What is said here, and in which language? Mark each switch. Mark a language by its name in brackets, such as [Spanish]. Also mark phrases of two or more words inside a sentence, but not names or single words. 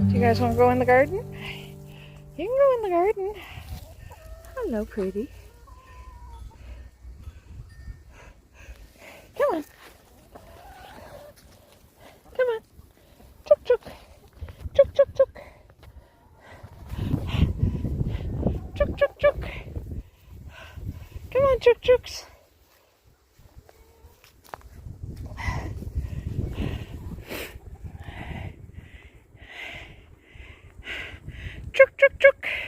[English] guys want to go in the garden? You can go in the garden. Hello, pretty. Come on. Come on. Chook, chook. Chook, chook, chook. Chook, chook, chook. Come on, chook, chooks. Chook, chook, chook.